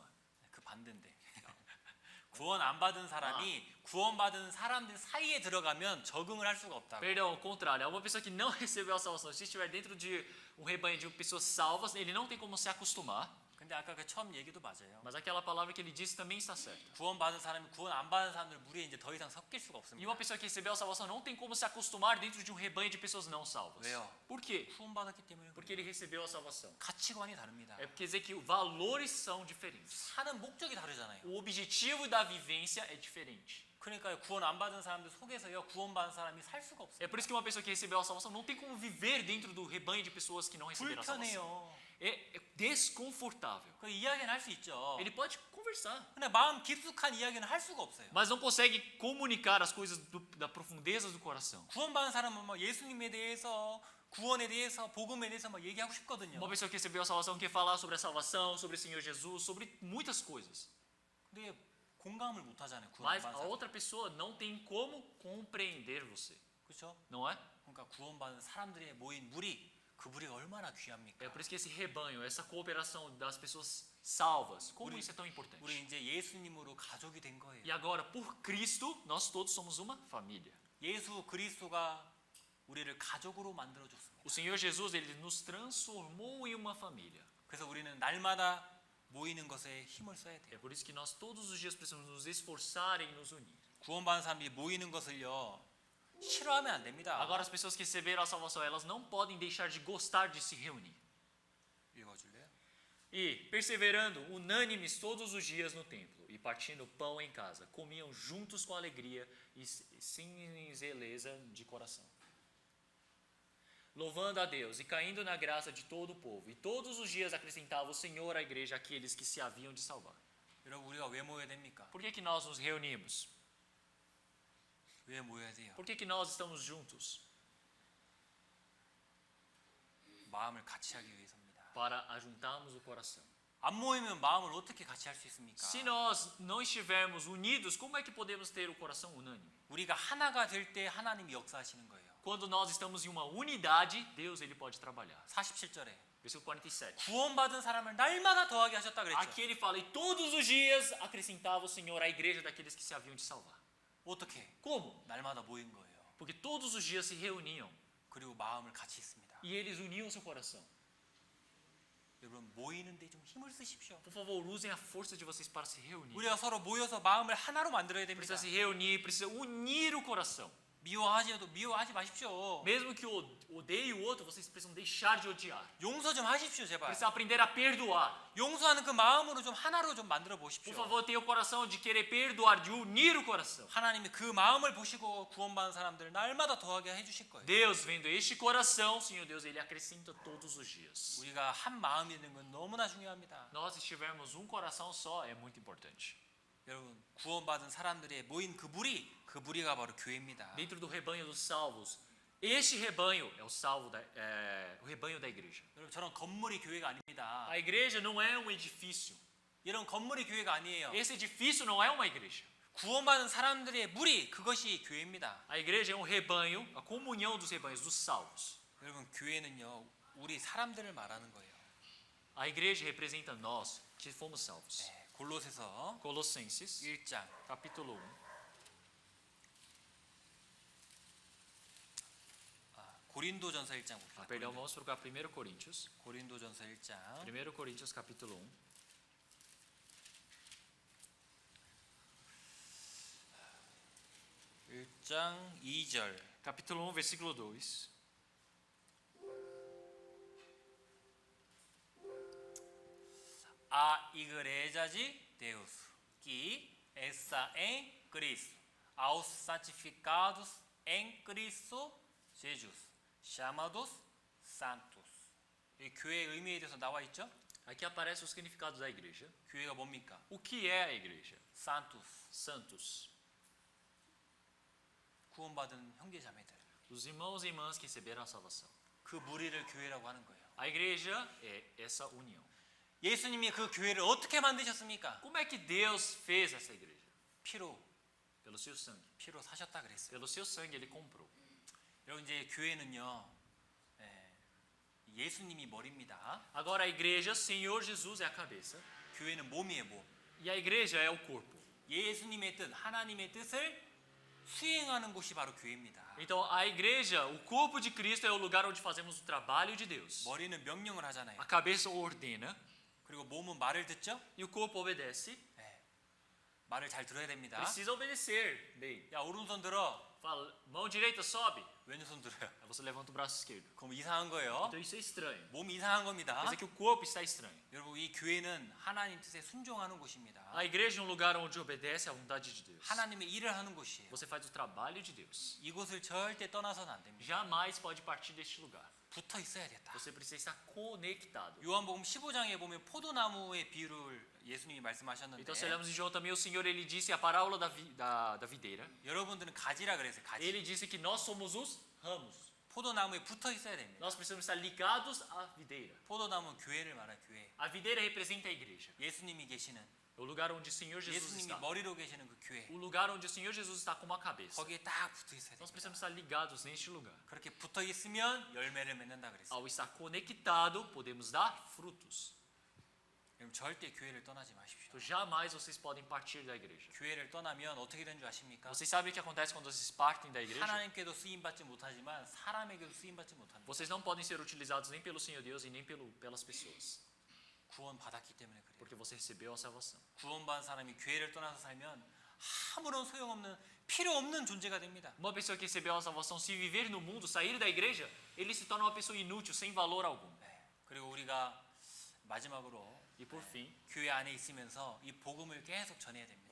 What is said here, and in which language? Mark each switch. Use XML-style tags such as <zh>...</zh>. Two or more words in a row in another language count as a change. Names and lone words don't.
<ko>그 반대인데 구원 안 받은 사람이 구원받은 사람들 사이에 들어가면 적응을 할 수가 없다고.</ko> <pt>Perdão, ao contrário, uma pessoa que não recebeu a salvação, se estiver dentro de um rebanho de pessoas salvas, ele não tem como se acostumar.</pt> <ko>근데 아까 그 처음 얘기도 맞아요.</ko> <pt>Mas aquela palavra que ele disse também está certa.</pt> <ko>구원받은 사람이 구원 안 받은 사람들 무리에 이제 더 이상 섞일 수가</ko> <pt>E</pt> <ko>없습니다.</ko> <pt>uma pessoa que recebeu a salvação não tem como se acostumar dentro de um rebanho de pessoas não salvas.</pt> <ko>왜요?</ko> <pt>Por quê?</pt> <ko>구원받았기 때문에</ko> <pt>Porque ele recebeu a salvação.</pt> <ko>가치관이 다릅니다.</ko> <pt>É porque quer dizer que valores são diferentes.</pt> <ko>사는 목적이 다르잖아요.</ko> <pt>O objetivo da vivência é diferente.</pt> <ko>그러니까 구원 안 받은 사람들 속에서요 구원받은 사람이 살 수가</ko> <pt>É</pt> <ko>없어요.</ko> <pt>por isso que uma pessoa que recebeu a salvação não tem como viver dentro do rebanho de pessoas que não receberam a salvação.</pt> <ko>불편해요.</ko> <pt>É desconfortável.</pt> <ko>그 이야기는 할 수 있죠.</ko> <pt>Ele pode conversar,</pt> <ko>근데 마음 깊숙한 이야기는 할 수가 없어요.</ko> <pt>mas não consegue comunicar as coisas da profundeza do coração.</pt> <ko>구원받은 사람은 뭐 예수님에 대해서 구원에 대해서 복음에 대해서 막 얘기하고 싶거든요.</ko> <pt>Uma pessoa que recebeu a salvação quer falar sobre a salvação, sobre o Senhor Jesus, sobre muitas coisas.</pt> <ko>근데 공감을 못 하잖아요.</ko> <pt>Mas</pt> <ko>구원받은</ko> <pt>a</pt> <ko>사람.</ko> <pt>outra pessoa não tem como compreender você,</pt> <ko>그렇죠?</ko> <pt>não é?</pt> <ko>그러니까 구원받은 사람들의 모인 무리 그 무리가 얼마나 귀합니까?</ko> <pt>É por isso que esse rebanho, essa cooperação das pessoas salvas, como</pt> <ko>우리-</ko> <pt>isso é tão importante.</pt> <ko>우리 이제 예수님으로 가족이 된 거예요.</ko> <pt>E agora, por Cristo, nós todos somos uma família.</pt> <ko>예수 그리스도가 우리를 가족으로 만들어 줬습니다.</ko> <pt>O Senhor Jesus, ele nos transformou em uma família.</pt> <ko>그래서 우리는 날마다 모이는 것에 힘을 써야</ko> <pt>É</pt> <ko>돼요.</ko> <pt>por isso que nós todos os dias precisamos nos esforçar em nos unir.</pt> <ko>구원받은 사람들이 모이는 것을요 싫어하면 안 됩니다.</ko> <pt>Agora, as pessoas que receberam a salvação, elas não podem deixar de gostar de se reunir.</pt> <ko>읽어줄래요?</ko> <pt>E, perseverando unânimes todos os dias no templo e partindo pão em casa, comiam juntos com alegria e singeleza de coração, louvando a Deus e caindo na graça de todo o povo. E todos os dias acrescentava o Senhor à igreja aqueles que se haviam de salvar.</pt> <ko>여러분 우리가 왜 모여야 됩니까?</ko> <pt>Por que nós nos reunimos?</pt> <ko>왜 모여야 돼요?</ko> <pt>Por que nós estamos juntos?</pt> <ko>마음을 같이 하기 위해서입니다.</ko> <pt>Para ajuntarmos o coração.</pt> <ko>안 모이면 마음을 어떻게 같이 할 수 있습니까?</ko> <pt>Se nós não estivermos unidos, como é que podemos ter o coração unânime?</pt> <ko>우리가 하나가 될 때 하나님이 역사하시는 거예요.</ko> <pt>Quando nós estamos em uma unidade, Deus ele pode trabalhar.</pt> <ko>47절에</ko> <pt>Versículo 47.</pt> <ko>구원받은 사람을 날마다 더하게 하셨다 그랬죠.</ko> <pt>Aqui ele fala, e todos os dias acrescentava o Senhor à igreja daqueles que se haviam de salvar.</pt> <ko>어떻게?</ko> <pt>Como?</pt> <ko>날마다 모인 거예요.</ko> <pt>Porque todos os dias se reuniam</pt> <ko>그리고 마음을 같이 했습니다.</ko> <pt>e eles uniam seu coração.</pt> <ko>여러분 모이는데 좀 힘을 쓰십시오.</ko> <pt>Por favor, usem a força de vocês para se reunir.</pt> <ko>우리가 서로 모여서 마음을 하나로 만들어야 됩니다.</ko> <pt>Precisa se reunir, precisa unir o coração.</pt> <ko>미워하지 마십시오.</ko> <pt>Mesmo que odeie o outro, vocês precisam deixar de odiar.</pt> <ko>용서 좀 하십시오, 제발.</ko> <pt>Precisa aprender a perdoar.</pt> <ko>용서하는 그 마음으로 좀 하나로 좀 만들어</ko> <pt>Por</pt> <ko>보십시오.</ko> <pt>favor, tenha o coração de querer perdoar, de unir o coração.</pt> <ko>하나님이 그 마음을 보시고 구원받은 사람들을 날마다 더하게 해주실 거예요.</ko> <pt>Deus, vendo este coração, Senhor Deus, Ele acrescenta todos os dias.</pt> <ko>우리가 한 마음이 되는 건 너무나 중요합니다.</ko> <pt>Nós, se tivermos um coração só, é muito importante.</pt> <ko>여러분 구원받은 사람들의 모인 그 무리가 바로 교회입니다.</ko> <pt>Dentro do rebanho dos salvos, este rebanho é o rebanho da igreja.</pt> <ko>여러분 저런 건물이 교회가 아닙니다.</ko> <pt>A igreja não é um edifício.</pt> <ko>이런 건물이 교회가 아니에요.</ko> <pt>Esse edifício não é uma igreja.</pt> <ko>구원받은 사람들의 무리 그것이 교회입니다.</ko> <pt>A igreja é um rebanho, a comunhão dos rebanhos, dos salvos.</pt> <ko>여러분 교회는요 우리 사람들을 말하는 거예요.</ko> <pt>A igreja representa nós que fomos salvos.</pt> <ko>네, 골로새서</ko> <pt>Colossenses,</pt> <ko>1장</ko> <pt>capítulo 1.</pt> <ko>고린도전서 1장 봅시다.</ko> <pt>Perdão, vamos para 1 Coríntios.</pt> <ko>고린도전서 1장</ko> <pt>1 Coríntios, capítulo 1.</pt> <ko>1장 2절</ko> <pt>Capítulo 1, versículo 2. A igreja de Deus que está em Cristo aos santificados em Cristo Jesus chamados santos.</pt> <ko>이 교회의 의미에 대해서 나와 있죠?</ko> <pt>Aqui aparece o significado da igreja.</pt> <ko>교회가 뭡니까?</ko> <pt>O que é a igreja? santos Santos.</pt> <ko>구원받은 형제 자매들.</ko> <pt>Os irmãos e irmãs que receberam a salvação.</pt> <ko>그 무리를 교회라고 하는 거예요.</ko> <pt>A igreja é essa união.</pt> <ko>예수님이 그 교회를 어떻게 만드셨습니까?</ko> <pt>Como é que Deus fez essa igreja?</pt> <ko>피로</ko> <pt>Pelo seu sangue.</pt> <ko>사셨다 그랬어요.</ko> <pt>Pelo seu sangue ele comprou.</pt> <ko>여러분 이제 교회는요. 예수님이 머리입니다.</ko> <pt>Agora a igreja, Senhor Jesus é a cabeça.</pt> <ko>교회는 몸이에요, 몸.</ko> <pt>E a igreja é o corpo.</pt> <ko>예수님의 뜻, 하나님의 뜻을 수행하는 곳이 바로 교회입니다.</ko> <pt>Então a igreja, o corpo de Cristo é o lugar onde fazemos o trabalho de Deus.</pt> <ko>머리는 명령을 하잖아요.</ko> <pt>A cabeça ordena.</pt> <ko>그리고 몸은 말을 듣죠?</ko> <pt>E o corpo obedece.</pt> <ko>네. 말을 잘 들어야 됩니다.</ko> <pt>Precisa obedecer bem.</pt> <ko>야, 오른손 들어.</ko> <pt>Fala, mão direita sobe.</pt> <ko>왼손 들어요.</ko> <pt>Aí você levanta o braço esquerdo.</pt> <ko>그럼 이상한 거예요.</ko> <pt>Então isso é estranho.</pt> <ko>몸이 이상한 겁니다.</ko> <pt>Quer dizer que o corpo está estranho.</pt> <ko>여러분, 이 교회는 하나님 뜻에 순종하는 곳입니다.</ko> <pt>A igreja é um lugar onde obedece à vontade de Deus.</pt> <ko>하나님의 일을 하는 곳이에요.</ko> <pt>Você faz o trabalho de Deus.</pt> <ko>이곳을 절대 떠나서는 안 됩니다.</ko> <pt>Jamais pode partir deste lugar.</pt> <ko>붙어 있어야겠다.</ko> <pt>Você precisa estar conectado.</pt> <ko>요한복음 15장에 보면 포도나무의 비유를 예수님이 말씀하셨는데</ko> <pt>Então, se olhamos em João também, o Senhor ele disse a parábola da videira.</pt> <ko>여러분들은 가지라 그랬어요. 가지.</ko> <pt>Ele disse que nós somos os ramos.</pt> <ko>포도나무에 붙어 있어야 됩니다.</ko> <pt>Nós precisamos estar ligados à videira.</pt> <ko>포도나무는 교회를 말하는 교회.</ko> <pt>A videira representa a igreja.</pt> <ko>예수님이 계시는</ko> <pt>É o lugar onde o Senhor Jesus</pt> <ko>예수님이</ko> <pt>está.</pt> <ko>머리로 계시는 그 교회.</ko> <pt>O lugar onde o Senhor Jesus está como a cabeça.</pt> <ko>거기에 딱 붙어 있어야</ko> <pt>Nós</pt> <ko>됩니다.</ko> <pt>precisamos estar ligados neste lugar.</pt> <ko>그렇게 붙어 있으면 열매를 맺는다 그랬어요.</ko> <pt>Ao estar conectado, podemos dar frutos.</pt> <ko>여러분 절대 교회를 떠나지 마십시오.</ko> <pt>Então, jamais vocês podem partir da igreja.</pt> <ko>교회를 떠나면 어떻게 되는 줄 아십니까?</ko> <pt>Vocês sabem o que acontece quando vocês partem da igreja?</pt> <ko>하나님께도 쓰임 받지 못하지만 사람에게도 쓰임 받지 못합니다.</ko> <pt>Vocês não podem ser utilizados nem pelo Senhor Deus e nem pelas pessoas.</pt> <ko>구원 받았기 때문에 그래요.</ko> <pt>Porque você recebeu a salvação.</pt> <ko>구원받은 사람이 교회를 떠나서 살면 아무런 소용없는 필요 없는 존재가 됩니다.</ko> <pt>Uma pessoa que recebeu a salvação, se viver no mundo, sair da igreja, ele se torna uma pessoa inútil, sem valor algum.</pt> <ko>네. 그리고 우리가 마지막으로</ko> <pt>E por fim,</pt> <ko>교회 안에 있으면서 이 복음을 계속 전해야 됩니다.</ko>